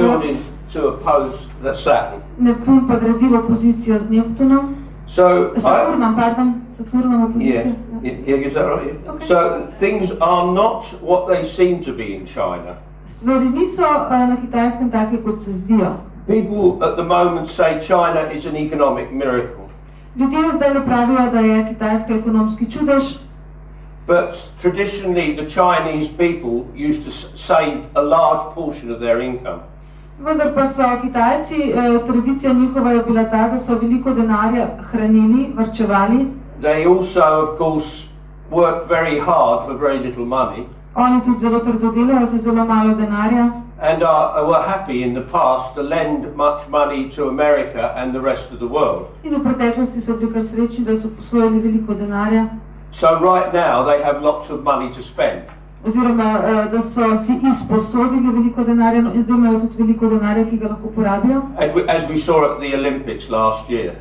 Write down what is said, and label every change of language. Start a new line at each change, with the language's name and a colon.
English: building to oppose the Saturn.
Slovenian: Neptun pa gradi v opozicijo z Neptunom,
English: So
Slovenian: Saturnom opozicijo.
English: is that right? Yeah. Okay. So things are not what they seem to be in China.
Slovenian: Stvari niso na Kitajskem take, kot se zdijo.
English: People at the moment say China is an economic miracle.
Slovenian: Ljudje zdaj pravijo, da je Kitajska ekonomski čudež,
English: But traditionally, the Chinese people used to save a large portion of their income.
Slovenian: Vendar pa so Kitajci, tradicija njihova je bila ta, da so veliko denarja hranili, varčevali.
English: They also, of course, work very hard for very little money.
Slovenian: Oni tudi zelo trdo delajo za zelo malo denarja.
English: And were happy in the past to lend much money to America and the rest of the world.
Slovenian: In v preteklosti so bili kar srečni, da so posojali veliko denarja.
English: So right now they have lots of money to spend.
Slovenian: Oziroma, da so si izposodili veliko denarja, no, in zdaj imajo tudi veliko denarja, ki ga lahko porabijo.
English: And as we saw at the Olympics last year.